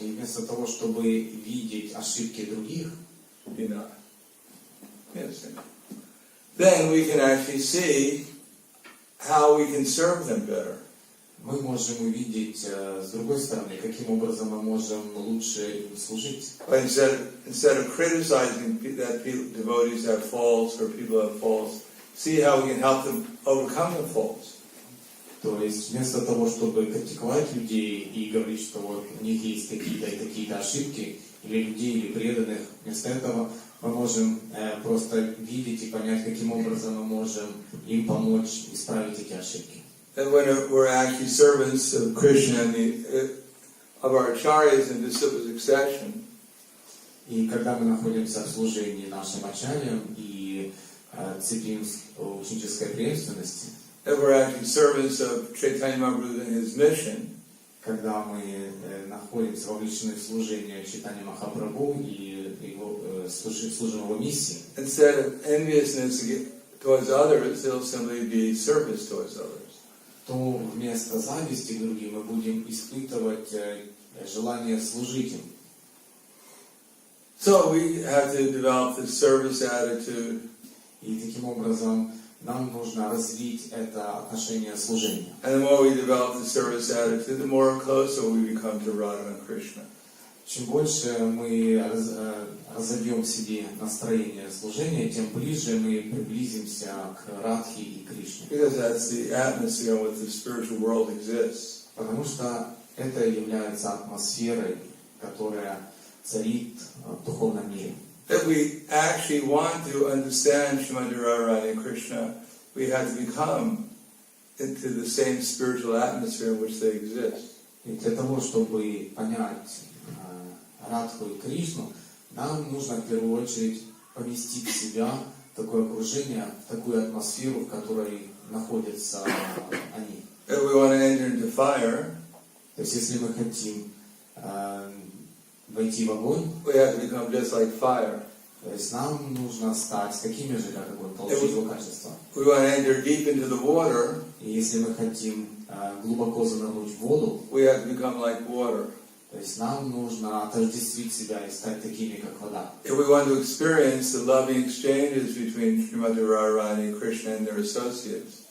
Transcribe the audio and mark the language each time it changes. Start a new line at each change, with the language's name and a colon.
Russian: и вместо того, чтобы видеть ошибки других,
English: enough. Yes. Then we can actually see how we can serve them better.
Russian: мы можем увидеть с другой стороны, каким образом мы можем лучше им служить.
English: But instead of criticizing that devotees have faults or people have faults, see how we can help them overcome the faults.
Russian: То есть вместо того, чтобы критиковать людей и говорить, что вот у них есть такие-то и такие-то ошибки, или людей, или преданных, вместо этого мы можем просто видеть и понять, каким образом мы можем им помочь исправить эти ошибки.
English: And when we're actually servants of Krishna and of our acharyas in disciple succession,
Russian: и когда мы находимся в служении нашим ачарьям и цепим ученической преемственности,
English: if we're actually servants of Chaitanya Mahaprabhu and his mission,
Russian: когда мы находимся вовлечены в служение Чайтаньи Махапрабху и его, служим его миссии,
English: instead of enviousness towards others, it'll simply be service towards others.
Russian: то вместо зависти к другим мы будем испытывать желание служить им.
English: So we have to develop this service attitude.
Russian: И таким образом нам нужно развить это отношение служения.
English: And the more we develop the service attitude, the more closer we become to Radha and Krishna.
Russian: Чем больше мы разовьем в себе настроение служения, тем ближе мы приблизимся к Радхе и Кришне.
English: Because that's the atmosphere in which the spiritual world exists.
Russian: Потому что это является атмосферой, которая царит в духовном мире.
English: If we actually want to understand Srimati Radharani and Krishna, we have to become into the same spiritual atmosphere in which they exist.
Russian: И для того, чтобы понять Радху и Кришну, нам нужно в первую очередь поместить себя в такое окружение, в такую атмосферу, в которой находятся они.
English: If we want to enter into fire,
Russian: То есть, если мы хотим войти в огонь,
English: we have to become just like fire.
Russian: то есть нам нужно стать такими же, как огонь, получить его качество.
English: We want to enter deep into the water,
Russian: И если мы хотим глубоко занырнуть в воду,
English: we have to become like water.
Russian: то есть нам нужно отождествить себя и стать такими, как вода.
English: If we want to experience the loving exchanges between Srimati Radharani and Krishna and their associates,